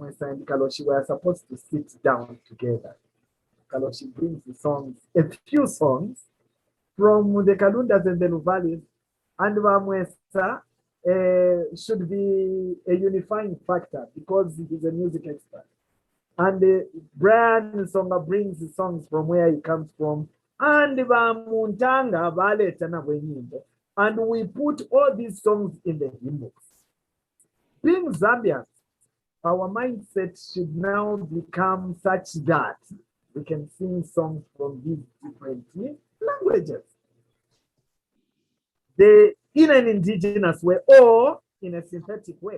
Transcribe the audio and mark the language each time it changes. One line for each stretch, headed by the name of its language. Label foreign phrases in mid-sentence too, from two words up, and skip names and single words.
English: Mwesa and Kaloshi were supposed to sit down together. Kaloshi brings the songs, a few songs from the Kalundas and the Luvalis, and Mwesa should be a unifying factor because he's a music expert. And Brian Songa brings the songs from where he comes from, and
Bemba: Vamuntanga valetana wenyimbo.
English: And we put all these songs in the hymn books. Being Zambians, our mindset should now become such that we can sing songs from these different languages. In an indigenous way or in a synthetic way.